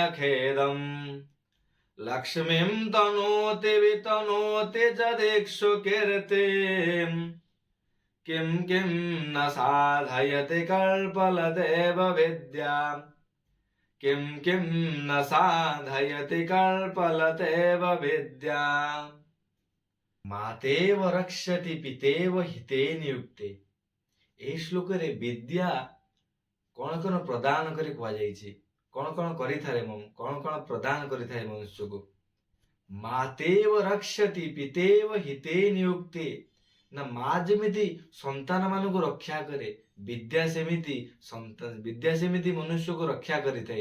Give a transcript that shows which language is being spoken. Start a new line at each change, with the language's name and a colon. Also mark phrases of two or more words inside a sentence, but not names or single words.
Sanskrit: खेदम् लक्ष्मीं तनोति वितनोति च दिक्षु कीर्तिम् किं किं न साधयति कल्पलतेव विद्या किं किं न साधयति कल्पलतेव विद्या मातेव रक्षति पितेव हिते नियुक्ते।
Odia: ଏହି ଶ୍ଲୋକରେ ବିଦ୍ୟା କଣ କଣ ପ୍ରଦାନ କରି କୁହାଯାଇଛି, କଣ କଣ କରିଥାଏ, କଣ କଣ ପ୍ରଦାନ କରିଥାଏ ମନୁଷ୍ୟକୁ।
Sanskrit: मातेव रक्षति पितेव हिते नियुक्ते,
Odia: ନା ମା ଯେମିତି ସନ୍ତାନ ମାନଙ୍କୁ ରକ୍ଷା କରେ, ବିଦ୍ୟା ସେମିତି ମନୁଷ୍ୟକୁ ରକ୍ଷା କରିଥାଏ।